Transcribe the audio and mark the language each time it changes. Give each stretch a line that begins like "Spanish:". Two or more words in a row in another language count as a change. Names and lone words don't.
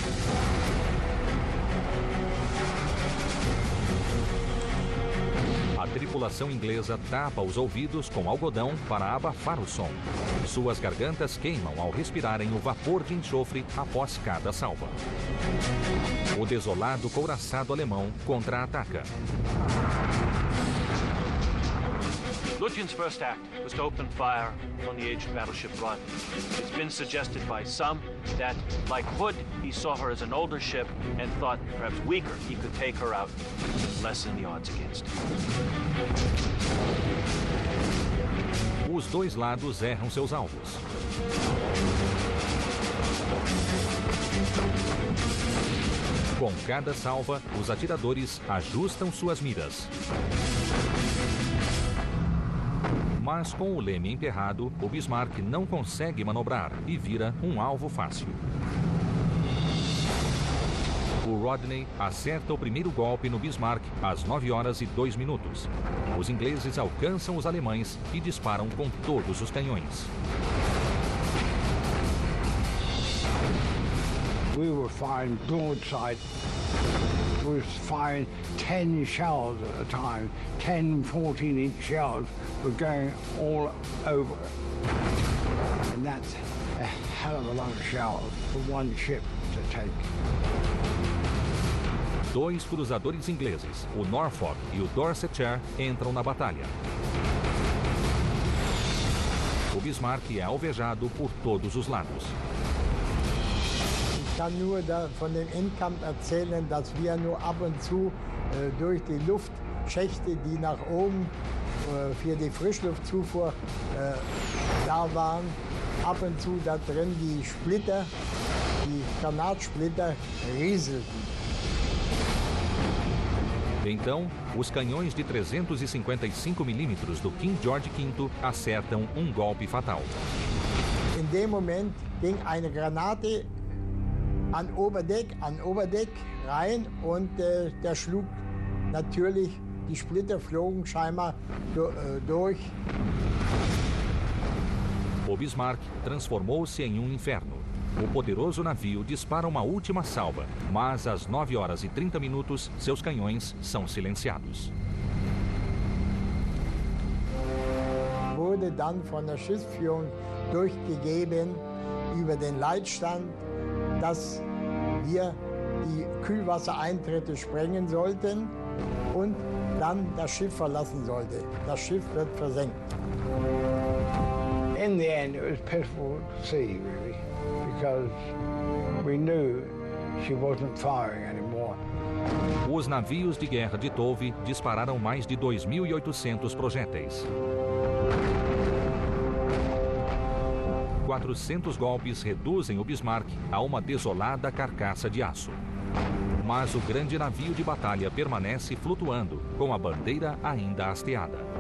Portuguese: A tripulação inglesa tapa os ouvidos com algodão para abafar o som. Suas gargantas queimam ao respirarem o vapor de enxofre após cada salva. O desolado couraçado alemão contra-ataca.
English: Lutyens' first act was to open fire on the aged battleship Rodney. It's been suggested by some that, like Hood, he saw her as an older ship and thought, perhaps weaker, he could take her out and lessen the odds against him.
Portuguese: Os dois lados erram seus alvos. Com cada salva, os atiradores ajustam suas miras. Mas com o leme emperrado, o Bismarck não consegue manobrar e vira um alvo fácil. O Rodney acerta o primeiro golpe no Bismarck às 9h02. Os ingleses alcançam os alemães e disparam com todos os canhões.
English: We were firing broadside. We were firing 10 shells at a time. 10, 14-inch shells were going all over. And that's a hell of a lot of shells for one ship to take.
Portuguese: Dois cruzadores ingleses, o Norfolk e o Dorsetshire, entram na batalha. O Bismarck é alvejado por todos os lados.
German: Ich kann nur von dem Endkampf erzählen, dass wir nur ab und zu durch die Luftschächte, die nach oben für die Frischluftzufuhr da waren, ab und zu da drin die Splitter, die Granatsplitter rieselten.
Portuguese: Então, os canhões de 355 mm do King George V acertam um golpe fatal.
German: In dem Moment ging eine Granate an Oberdeck rein und der schlug natürlich, die Splitter flogen scheinbar durch.
Portuguese: O Bismarck transformou-se em um inferno. O poderoso navio dispara uma última salva, mas às 9h30 seus canhões são silenciados.
German: Wurde dann von der Schiffsführung durchgegeben über den Leitstand, dass wir die Kühlwassereintritte sprengen sollten und dann das Schiff verlassen sollte. Das Schiff wird versenkt.
English: In the end, it was pitiful to see, really, because we knew she wasn't firing anymore.
Portuguese: Os navios de guerra de Tove dispararam mais de 2.800 projéteis. 400 golpes reduzem o Bismarck a uma desolada carcaça de aço. Mas o grande navio de batalha permanece flutuando, com a bandeira ainda hasteada.